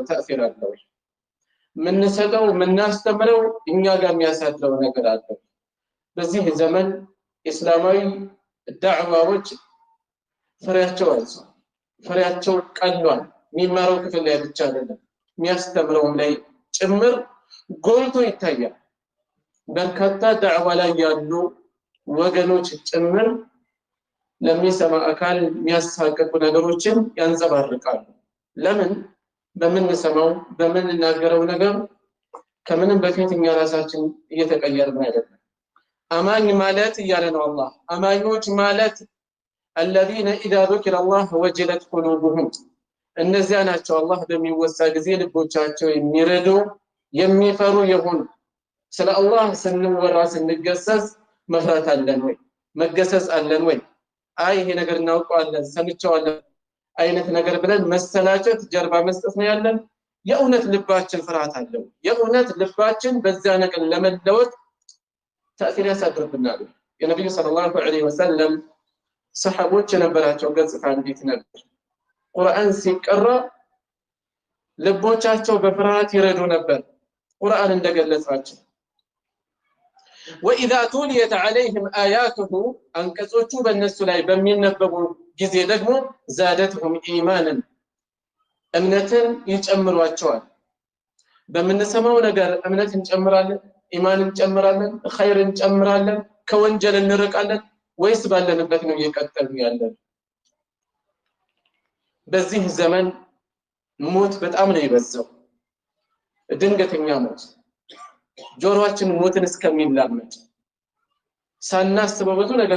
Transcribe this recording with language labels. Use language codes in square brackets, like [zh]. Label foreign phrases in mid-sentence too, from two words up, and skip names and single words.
[am] ተአሲር አለው። የምንሰጠው የምናስተምረው እኛ ጋር የሚያሳድረው ነገር አለው። በዚህ ዘመን እስላማዊ ዳዕዋዎች ፍሬያቸው አልሷል፣ ፍሬያቸው ቀሏል። የሚማረው ክፍል ላይ ብቻ አይደለም፣ የሚያስተምረውም ላይ ጭምር ጎልቶ ይታያል። በርካታ ዳዕዋ ላይ ያሉ ወገኖች ጭምር ለሚሰማ አካል የሚያሳቅቁ ነገሮችን ያንጸባርቃሉ። ለምን? በምንሰማው በምንናገረው ነገር ከምንም በፊት እኛ ራሳችን እየተቀየርን አይደለም። አማኝ ማለት እያለ ነው አላህ። አማኞች ማለት [ar] الذين إذا ذكر الله وجلت قلوبهم [am] እነዚያ ናቸው አላህ በሚወሳ ጊዜ ልቦቻቸው የሚረዱ የሚፈሩ የሆኑ። ስለ አላህ ስንወራ ስንገሰጽ መፍራት አለን ወይ? መገሰጽ አለን ወይ? አይ ይሄ ነገር እናውቀዋለን ሰምቼዋለሁ አይነት ነገር ብለን መሰላቸት ጀርባ መስጠት ነው ያለን? የእውነት ልባችን ፍርሃት አለው? የእውነት ልባችን በዛ ነገር ለመለወጥ ተአሲር ያሳድርብናል? የነብዩ [ar] صلى الله عليه وسلم [am] ሰሃቦች የነበራቸው ገጽታ እንዴት ነበር? ቁርአን ሲቀራ ልቦቻቸው በፍርሃት ይረዱ ነበር። ቁርአን እንደገለጻቸው [ar] وإذا تليت عليهم آياته [am] አንቀጾቹ በእነሱ ላይ በሚነበቡ ጊዜ ደግሞ [ar] زادتهم إيمانا [am] እምነትን ይጨምሯቸዋል። በምንሰማው ነገር እምነት እንጨምራለን፣ ኢማን እንጨምራለን፣ ኸይር እንጨምራለን፣ ከወንጀል እንርቃለን ወይስ ባለንበት ነው እየቀጠልን ያለን? በዚህ ዘመን ሞት በጣም ነው የበዛው። ድንገተኛ ሞት ጆሮአችን ሞትን እስከሚላመድ ሳናስበው ብዙ ነገር